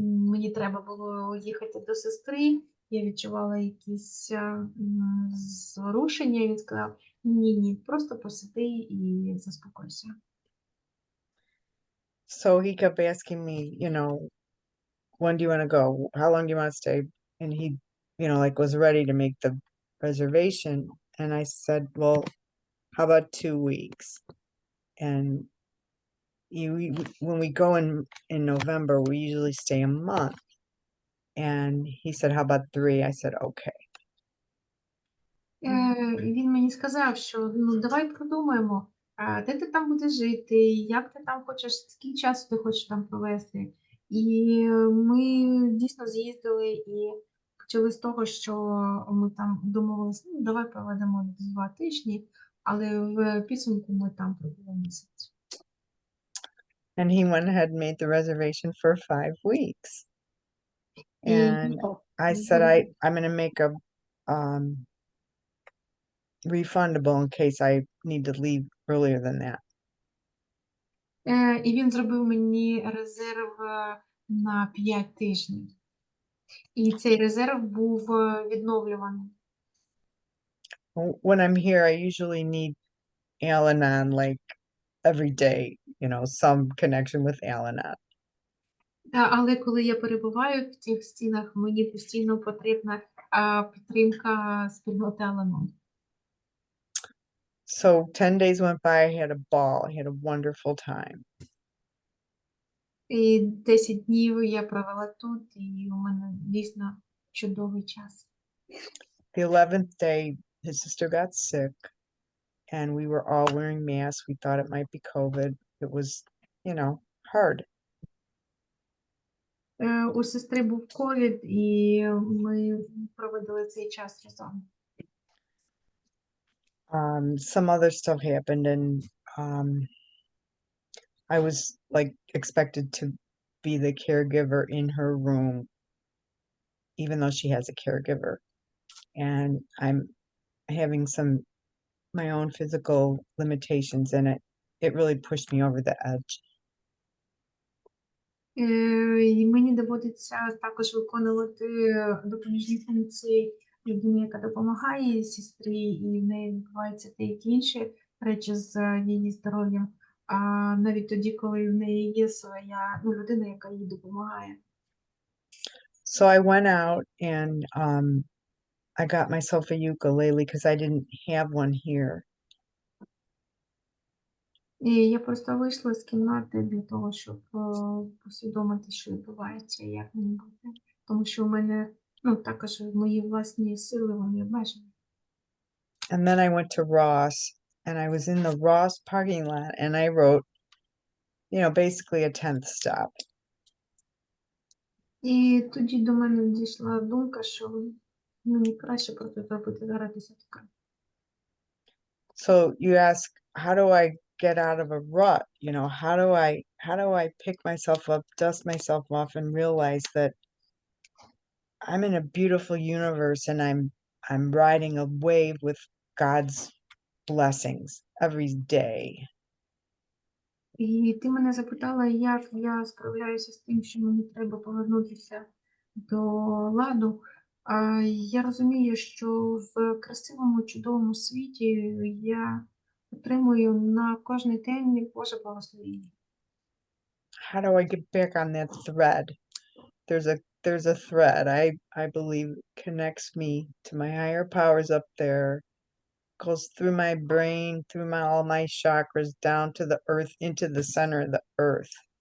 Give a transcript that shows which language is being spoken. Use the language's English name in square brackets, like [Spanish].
[Ukrainian] Мені треба було їхати до сестри, я відчувала якісь зворушення, і він сказав: ні, просто посиди і заспокойся. [English] So he kept asking me, when do you want to go? How long do you want to stay? And he, like was ready to make the reservation. And I said, well, how about 2 weeks? And when we go in November, we usually stay a month. And he said, how about 3? I said, okay. [Ukrainian] Він мені сказав, що давай продумаємо, де ти там будеш жити, як ти там хочеш, скільки часу ти хочеш там провести. І ми дійсно з'їздили і почали з того, що ми там домовилися, давай проведемо 2 тижні, але в підсумку ми там пробули місяць. [English] And he went ahead and made the reservation for 5 weeks. And I said, I'm going to make a refundable in case I need to leave earlier than that. [Ukrainian] І він зробив мені резерв на 5 тижнів. І цей резерв був відновлюваний. [English] When I'm here, I usually need Al-Anon like every day, some connection with Al-Anon. [Ukrainian] Але коли я перебуваю в цих стінах, мені постійно потрібна підтримка спільноти Al-Anon. [English] So 10 days went by, I had a ball. I had a wonderful time. [Ukrainian] І 10 днів я провела тут, і у мене дійсно чудовий час. [English] The 11th day, his sister got sick, and we were all wearing masks. We thought it might be COVID. It was, hard. [Ukrainian] У сестри був ковід, і ми проводили цей час разом. [English] Some other stuff happened, and I was like expected to be the caregiver in her room, even though she has a caregiver. And I'm having my own physical limitations, and it really pushed me over the edge. [Ukrainian] І мені доводиться також виконувати допоміжні функції людини, яка допомагає сестрі, і в неї відбуваються деякі інші речі з її здоров'ям. А навіть тоді, коли в неї є своя людина, яка їй допомагає. [English] So I went out and I got myself a ukulele because I didn't have one here. [Ukrainian] І я просто вийшла з кімнати для того, щоб усвідомити, що відбувається, і як мені бути. Тому що у мене, також мої власні сили, вони обмежені. [English] And then I went to Ross, and I was in the Ross parking lot, and I wrote, basically a 10th stop. [Ukrainian] І тоді до мене дійшла думка, що мені краще просто зробити зараз 10-ка. [English] So you ask, how do I get out of a rut? How do I pick myself up, dust myself off, and realize that I'm in a beautiful universe, and I'm riding a wave with God's blessings every day. [Ukrainian] І ти мене запитала, як я справляюся з тим, що мені треба повернутися до ладу. Я розумію, що в красивому, чудовому світі я отримую на кожний день Боже благословення. [English] How do I get back on that thread? There's a thread I believe connects me to my higher powers up there, goes through my brain, through all my chakras, down to the earth, into the center of the earth.